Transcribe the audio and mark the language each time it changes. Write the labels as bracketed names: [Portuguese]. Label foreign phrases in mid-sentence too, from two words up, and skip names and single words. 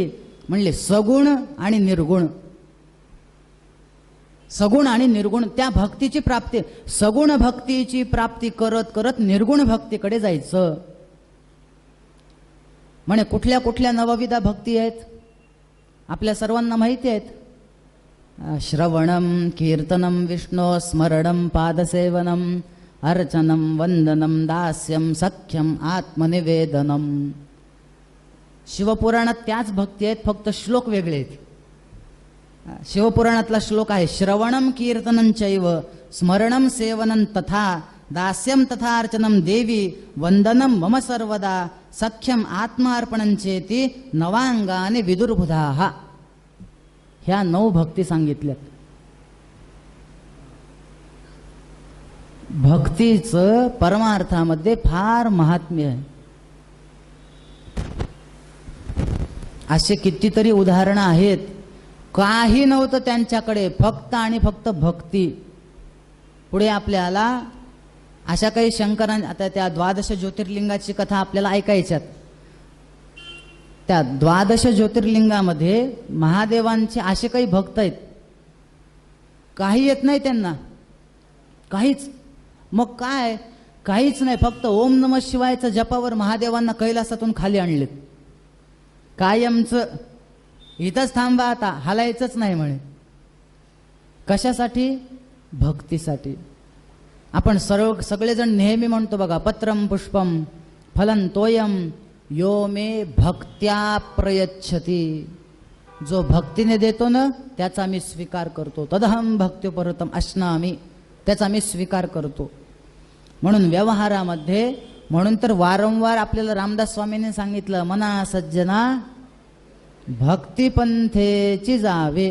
[Marathi] म्हणले सगुण आणि निर्गुण. सगुण आणि निर्गुण त्या भक्तीची प्राप्ती. सगुण भक्तीची प्राप्ती करत करत निर्गुण भक्तीकडे जायचं. म्हणे कुठल्या कुठल्या नवविधा भक्ती आहेत? आपल्या सर्वांना माहिती आहेत. [Sanskrit] श्रवणम कीर्तनम विष्णो स्मरणम पादसेवनम अर्चनम वंदनम दास्यम सख्यम आत्मनिवेदनम. [Marathi] शिवपुराणात त्याच भक्ती आहेत, फक्त श्लोक वेगळे आहेत. शिवपुराणातला श्लोक आहे, [Sanskrit] श्रवणम कीर्तनं चैव स्मरणम सेवनं तथा दास्यम तथा अर्चनम देवी वंदनम मम सर्वदा सख्यम आत्मार्पणं चेती नवांगाने विदुर्बुधाः. [Marathi] ह्या 9 भक्ती सांगितल्यात. भक्तीचं परमार्थामध्ये फार महात्म्य आहे. असे कितीतरी उदाहरणं आहेत. काही नव्हतं त्यांच्याकडे, फक्त आणि फक्त भक्ती. पुढे आपल्याला अशा काही शंकरांनी, आता त्या 12 ज्योतिर्लिंगाची कथा आपल्याला ऐकायच्यात. त्या 12 ज्योतिर्लिंगामध्ये महादेवांचे असे काही भक्त आहेत, काही येत नाही त्यांना, काहीच. मग काय? काहीच नाही, फक्त ओम नमः शिवायच्या जपावर महादेवांना कैलासातून खाली आणलेत. कायमचं इथंच थांबा, आता हलायचंच नाही म्हणे. कशासाठी? भक्तीसाठी. आपण सगळेजण नेहमी म्हणतो बघा, [Sanskrit] पत्रम पुष्पम फलन तोयम यो मे भक्त्या प्रयच्छती. [Marathi] जो भक्तीने देतो ना त्याचा मी स्वीकार करतो. [Sanskrit] तदहम भक्त्योपरतम अश्नामी, [Marathi] त्याचा मी स्वीकार करतो. म्हणून व्यवहारामध्ये, म्हणून तर वारंवार आपल्याला रामदास स्वामींनी सांगितलं, मना सज्जना भक्तिपंथेची जावे.